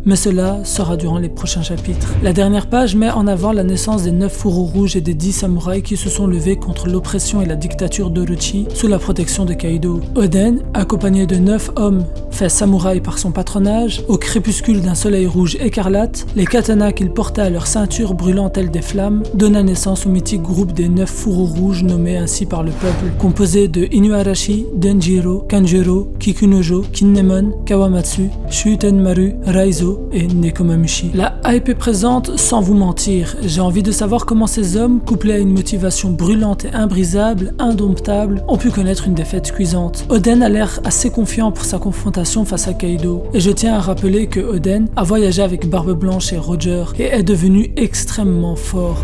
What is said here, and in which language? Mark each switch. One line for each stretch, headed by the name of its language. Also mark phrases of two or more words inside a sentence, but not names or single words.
French: Mais cela sera durant les prochains chapitres. La dernière page met en avant la naissance des 9 fourreaux rouges et des 10 samouraïs qui se sont levés contre l'oppression et la dictature d'Orochi sous la protection de Kaido. Oden, accompagné de 9 hommes fait samouraï par son patronage, au crépuscule d'un soleil rouge écarlate, les katanas qu'ils portaient à leur ceinture brûlant telles des flammes donna naissance au mythique groupe des 9 fourreaux rouges nommés ainsi par le peuple, composé de Inuarashi, Denjiro, Kanjuro, Kikunojo, Kinnemon, Kawamatsu, Shutenmaru, Raizo et Nekomamushi. La hype est présente sans vous mentir. J'ai envie de savoir comment ces hommes, couplés à une motivation brûlante et imbrisable, indomptable, ont pu connaître une défaite cuisante. Oden a l'air assez confiant pour sa confrontation face à Kaido, et je tiens à rappeler que Oden a voyagé avec Barbe Blanche et Roger et est devenu extrêmement fort.